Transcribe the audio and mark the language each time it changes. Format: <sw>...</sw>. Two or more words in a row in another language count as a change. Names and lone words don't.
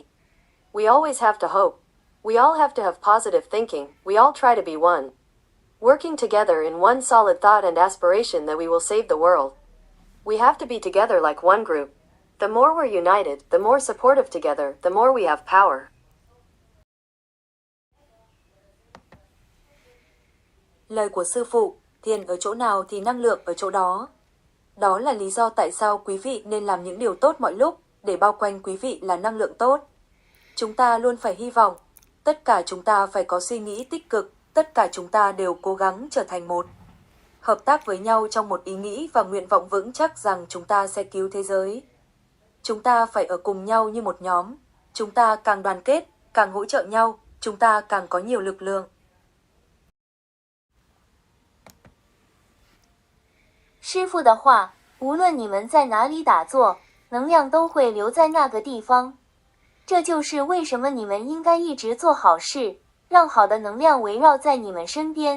<en>We always have to hope. We all have to have positive thinking, we all try to be one. Working together in one solid thought and aspiration that we will save the world. We have to be together like one group. The more we're united, the more supportive together, the more we have power.</en> <vi>Lời của sư phụ, thiền ở chỗ nào thì năng lượng ở chỗ đó. Đó là lý do tại sao quý vị nên làm những điều tốt mọi lúc, để bao quanh quý vị là năng lượng tốt. Chúng ta luôn phải hy vọng, tất cả chúng ta phải có suy nghĩ tích cực, tất cả chúng ta đều cố gắng trở thành một. Hợp tác với nhau trong một ý nghĩ và nguyện vọng vững chắc rằng chúng ta sẽ cứu thế giới. Chúng ta phải ở cùng nhau như một nhóm. Chúng ta càng đoàn kết, càng hỗ trợ nhau, chúng ta càng có nhiều lực lượng.</vi> <zh>师父的话，无论你们在哪里打坐，能量都会留在那个地方。这就是为什么你们应该一直做好事，让好的能量围绕在你们身边。</zh>